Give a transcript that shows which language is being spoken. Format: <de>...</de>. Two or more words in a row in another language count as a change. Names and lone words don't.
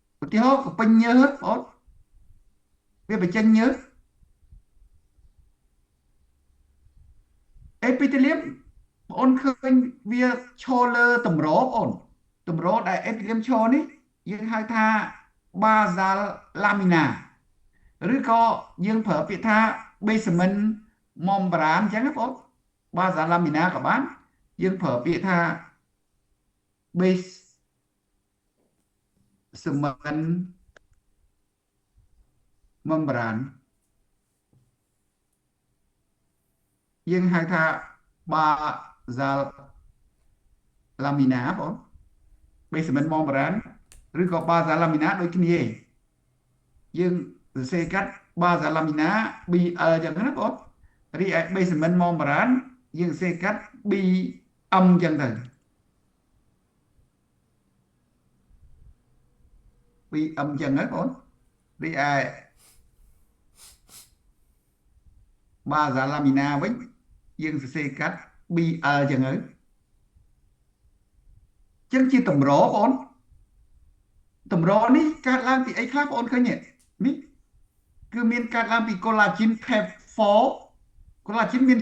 <km>ឧទាហរណ៍ក៏ពេញញើសបងវាបញ្ចេញញើសអេពីតេលៀមបងឃើញវាឈរលើតម្របងតម្រដែលអេពីតេលៀមឈរនេះយើងហៅថា</km> <en>basal lamina</en> <km>ឬក៏យើងប្រើពាក្យថា</km> <en>basement membrane</en> <km>អញ្ចឹងណាបង</km> <en>basal lamina</en> <km>ក៏បានយើងប្រើពាក្យថា</km> <en>basement membrane</en> <km>យើងហៅថា</km> <en>basal lamina</en> <km>បង</km> <en>basement membrane</en> <km>ឬក៏</km> <en>basal lamina</en> <km>ដូចគ្នាយើងសរសេរកាត់</km> <en>basal lamina BL</en> <km>ចឹងណាបងរីឯ</km> <en>basement membrane</en> <km>យើងសរសេរកាត់ BM ចឹងទៅ BM ចឹងហ្នឹងបងរីឯ</km> <en>basal lamina</en> <km>វិញយើងសរសេរកាត់ BL ចឹងទៅចឹងជាតម្របងតម្រនេះកើតឡើងពីអីខ្លះបងឃើញនេះគឺមានកើតឡើងពី</km> <en>collagen type 4 collagen</en> <km>មាន</km>